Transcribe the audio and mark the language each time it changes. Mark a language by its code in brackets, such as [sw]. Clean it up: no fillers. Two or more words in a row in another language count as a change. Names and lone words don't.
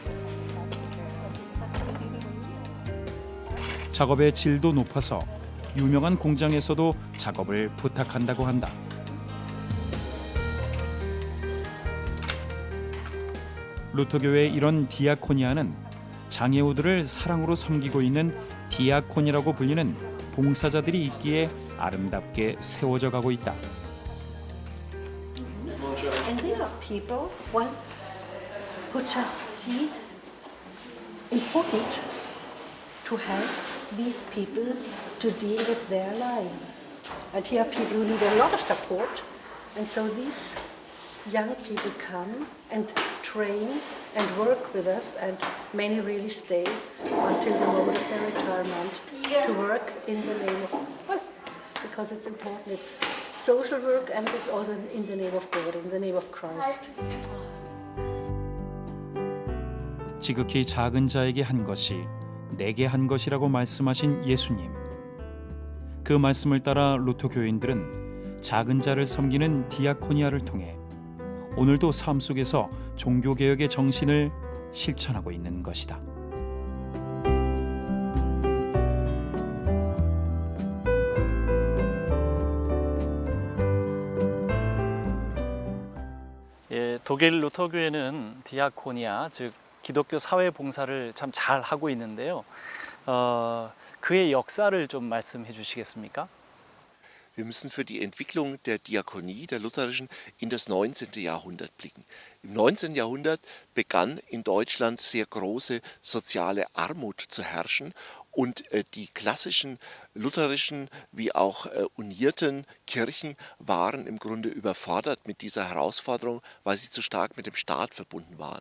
[ko] 작업의 질도 높아서 유명한 공장에서도 작업을 부탁한다고 한다. 루터교의 이런 디아코니아는 장애우들을 사랑으로 섬기고 있는 디아콘이라고 불리는 봉사자들이 있기에 아름답게 세워져 가고 있다. [en] And there are people who just see important to help these people to deal with their life. And here are people who need a lot of support. And so these young people come and train and work with us, and many really stay until the moment of their retirement to work in the name of, because it's important. It's social work and it's also in the name of God, in the name of Christ. [ko] 지극히 작은 자에게 한 것이 내게 한 것이라고 말씀하신 예수님. 그 말씀을 따라 루터 교인들은 작은 자를 섬기는 디아코니아를 통해 오늘도 삶 속에서 종교개혁의 정신을 실천하고 있는 것이다. 예, 독일 루터교회는 디아코니아, 즉 기독교 사회 봉사를 참 잘 하고 있는데요. 그의 역사를 좀 말씀해 주시겠습니까? [de] Wir müssen für die Entwicklung der Diakonie, der lutherischen, in das 19. Jahrhundert blicken. Im 19. Jahrhundert begann in Deutschland sehr große soziale Armut zu herrschen und die klassischen lutherischen wie auch unierten Kirchen waren im Grunde überfordert mit dieser Herausforderung, weil sie zu stark mit dem Staat verbunden waren.